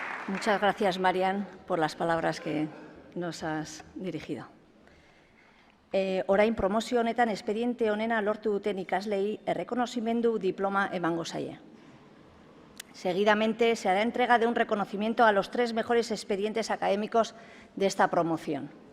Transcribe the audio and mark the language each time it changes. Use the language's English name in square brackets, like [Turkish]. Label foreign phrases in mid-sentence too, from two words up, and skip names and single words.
[Spanish] Muchas gracias, Marian, por las palabras que nos has dirigido. [Basque] Orain promozio honetan espediente honena lortu duten ikaslei errekonozimendu diploma emango zaie. [Spanish] Seguidamente se hará entrega de un reconocimiento a los 3 mejores expedientes académicos de esta promoción.